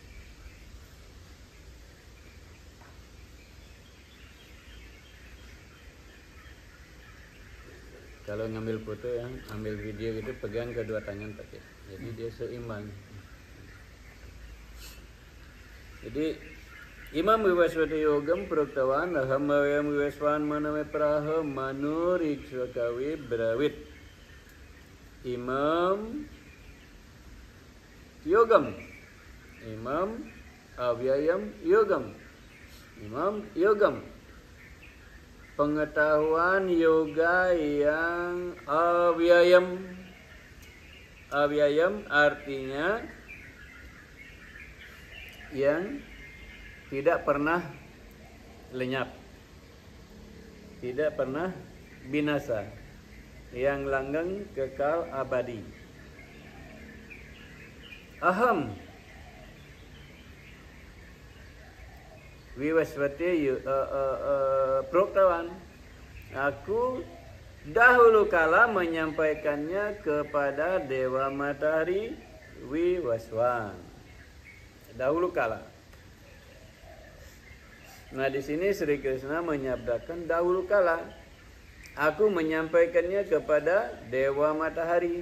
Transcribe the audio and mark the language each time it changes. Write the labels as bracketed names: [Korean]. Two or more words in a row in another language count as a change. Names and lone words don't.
[Indonesian] Kalau ngambil foto ya, ambil video gitu, pegang kedua tangan pakai. Jadi dia seimbang. [Sanskrit] Jadi imam vivasvati yogam proktavan aham avyayam vivasvan maname praha manurikshva kavi bravit. Imam yogam, imam avyayam yogam, imam yogam. [Indonesian] Pengetahuan yoga yang avyayam. Avyayam artinya yang tidak pernah lenyap, tidak pernah binasa, yang langgeng, kekal, abadi. [Sanskrit] Aham vivasvati proktavan, [Indonesian] aku dahulu kala menyampaikannya kepada Dewa Matahari Vivasvan. Dahulu kala. Nah, di sini Sri Krishna menyabdakan dahulu kala aku menyampaikannya kepada Dewa Matahari.